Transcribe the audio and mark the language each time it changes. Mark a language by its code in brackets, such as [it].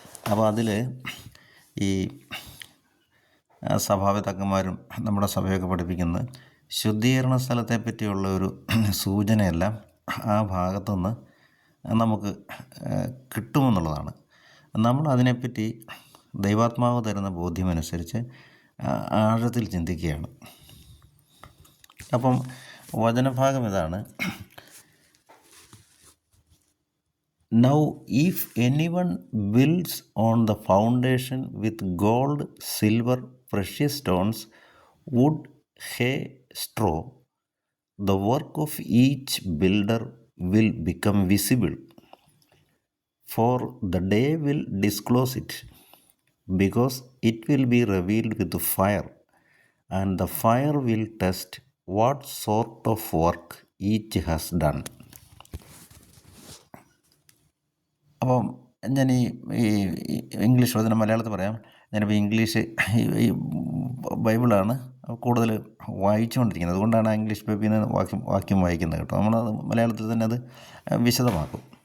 [ml] അപ്പോൾ അതിൽ ഈ സഭാപിതാക്കന്മാരും നമ്മുടെ സഭയൊക്കെ പഠിപ്പിക്കുന്ന ശുദ്ധീകരണ സ്ഥലത്തെ പറ്റിയുള്ള ഒരു സൂചനയെല്ലാം ആ ഭാഗത്തുനിന്ന് നമുക്ക് കിട്ടുമെന്നുള്ളതാണ്. നമ്മൾ അതിനെപ്പറ്റി ദൈവാത്മാവ് തരുന്ന ബോധ്യമനുസരിച്ച് ആഴത്തിൽ ചിന്തിക്കുകയാണ്. അപ്പം വചനഭാഗം ഇതാണ്: [en] Now if anyone builds on the foundation with gold, silver, precious stones, wood, hay, straw, the work of each builder will become visible, for the day will disclose it, because it will be revealed with fire, and the fire will test what sort of work each has done. [ml] അപ്പം ഞാൻ ഈ English വചനം മലയാളത്തിൽ പറയാം. ഞാനിപ്പോൾ English ഈ ബൈബിളാണ് കൂടുതൽ വായിച്ചുകൊണ്ടിരിക്കുന്നത്. അതുകൊണ്ടാണ് ഇംഗ്ലീഷ് ബൈബിളിൽ നിന്ന് വാക്യം വായിക്കുന്നത് കേട്ടോ. നമ്മളത് മലയാളത്തിൽ തന്നെ അത് വിശദമാക്കും.